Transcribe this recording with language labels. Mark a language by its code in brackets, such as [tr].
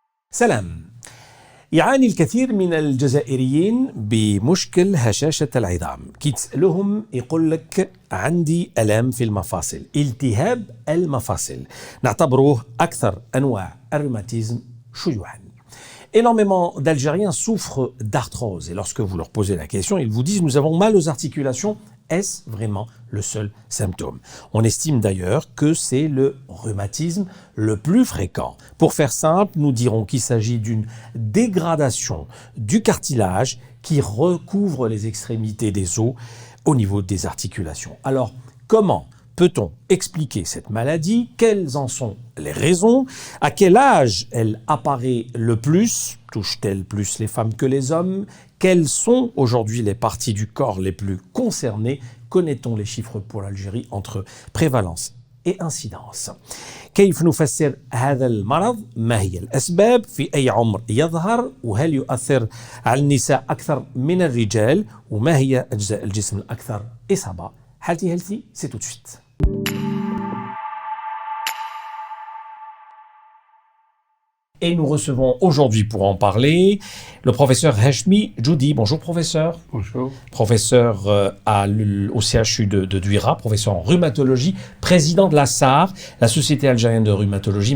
[ar] سلام. يعاني الكثير من الجزائريين بمشكل هشاشة العظام. كي تسألهم يقول لك عندي ألام في المفاصل، التهاب المفاصل، نعتبروه أكثر أنواع الروماتيزم شيوعاً. [fr] Énormément d'Algériens souffrent d'arthrose et lorsque vous leur posez la question, ils vous disent « Nous avons mal aux articulations ». Est-ce vraiment le seul symptôme? On estime d'ailleurs que c'est le rhumatisme le plus fréquent. Pour faire simple, nous dirons qu'il s'agit d'une dégradation du cartilage qui recouvre les extrémités des os au niveau des articulations. Alors, comment peut-on expliquer cette maladie? Quelles en sont les raisons? À quel âge elle apparaît le plus? Touche-t-elle plus les femmes que les hommes? Quelles sont aujourd'hui les parties du corps les plus concernées? Connaît-on les chiffres pour l'Algérie entre prévalence et incidence? [ar] كيف نفسر هذا المرض؟ ما هي الأسباب؟ في أي عمر يظهر؟ وهل يؤثر على النساء أكثر من الرجال؟ وما هي أجزاء الجسم الأكثر إصابة؟ حالتي هيلثي سي [fr] tout de suite. Et nous recevons aujourd'hui pour en parler le professeur Heshmi Djoudi. Bonjour professeur. Bonjour. Professeur au CHU de Douira, professeur en rhumatologie, président de la SAR, la Société algérienne de rhumatologie.